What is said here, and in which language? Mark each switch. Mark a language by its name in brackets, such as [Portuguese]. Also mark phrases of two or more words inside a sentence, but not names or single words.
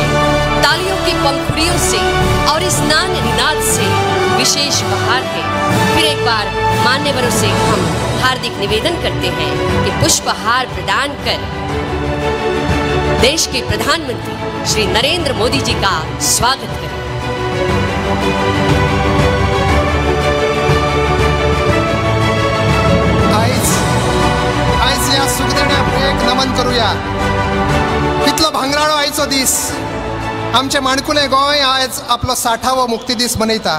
[Hindi] तालियों की पंखुड़ियों से और इस नान निनाद से विशेष बहार है। फिर एक बार मान्यवरों से हम हार्दिक निवेदन करते हैं कि पुष्पहार प्रदान कर देश के प्रधानमंत्री श्री नरेंद्र मोदी जी का स्वागत करें। [Konkani] आयज या सुखदेण्या प्रियेक नमन करूया। कितलो भांगराळो आयचो दीस। आमचे माणकुले गोंय आज आपलो 60वो मुक्ती दीस मनयता।